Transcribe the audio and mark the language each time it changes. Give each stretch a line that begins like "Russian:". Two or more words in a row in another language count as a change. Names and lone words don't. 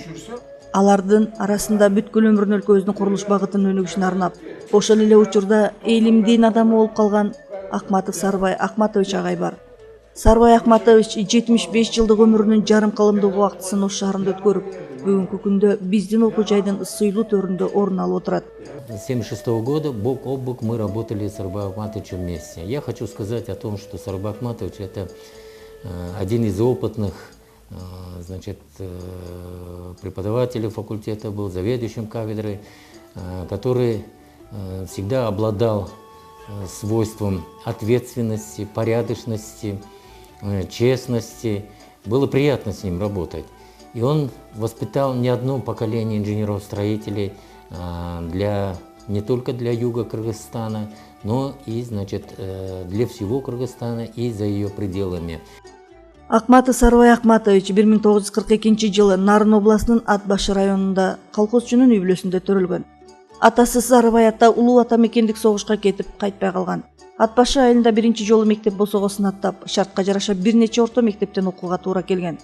Kyrgyz: Алардын арасында бүткүл өмүрүн өлкөбүздүн курулуш багытынын өнүгүшүнө арнап, ошол эле учурда элимдин адамы болуп калган Акматов Сарыбай Акматович агай бар. Сарыбай Акматович 75 жылдык өмүрүнүн жарым кылымдык убактысын Ош шаарында өткөрүп, бүгүнкү күндө биздин окуу жайдын сыйлуу төрүндө орун алып отурат.
Russian: С 1976 года бок о бок мы работали с Сарыбаем Акматовичем вместе. Я хочу сказать о том, что Сарыбай Акматович – это один из опытных преподавателей факультета, был заведующим кафедрой, который всегда обладал свойством ответственности, порядочности, честности. Было приятно с ним работать. И он воспитал не одно поколение инженеров-строителей не только для юга Кыргызстана, но и для всего Кыргызстана и за ее пределами.
Kyrgyz: Акматов Сарыбай Акматович 1942 жылы Нарын областынын Ат Башы районунда колхозчунун үй бүлөсүндө төрөлгөн. Атасы Сарыбай ата улуу ата мекендик согушка кетип кайтпай калган. Ат Башы айылында биринчи жолу мектеп босого сынаттап, шартка жараша бир нече орто мектептен окууга туура келген.